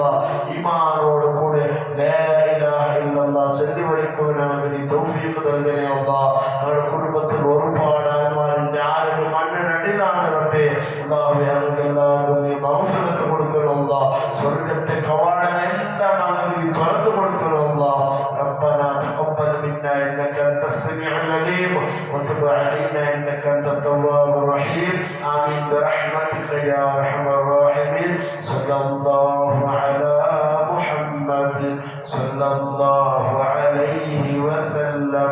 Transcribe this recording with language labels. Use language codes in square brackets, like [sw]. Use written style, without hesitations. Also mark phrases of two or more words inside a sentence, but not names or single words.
[ml] ഈമാനോട് കൂടെ [ar] لا إله إلا الله [ml] ചൊല്ലി മരിക്കുവാനാണ് നീ തൗഫീഖ് നൽകണേ അല്ലാഹ്. ഞങ്ങളുടെ കുടുംബത്തിൽ ഒരുപാട് ആത്മാവിന്റെ ആരും മണ്ണിനടിയിലാണ് റബ്ബേ. അല്ലാഹുവേ ഞങ്ങൾക്ക് എല്ലാവർക്കും നീ മഗ്ഫിറത്ത് കൊടുക്കണം അല്ലാഹ്. സ്വർഗ്ഗത്തെ കവാടമെല്ലാം ഞങ്ങൾക്ക് നീ തുറന്നു കൊടുക്കണം അല്ലാഹ്. [ar] ربنا تقبل منا انك انت السميع العليم وتب علينا انك انت التواب الرحيم آمين برحمتك يا ارحم الراحمين. صلى الله على محمد صلى الله عليه وسلم.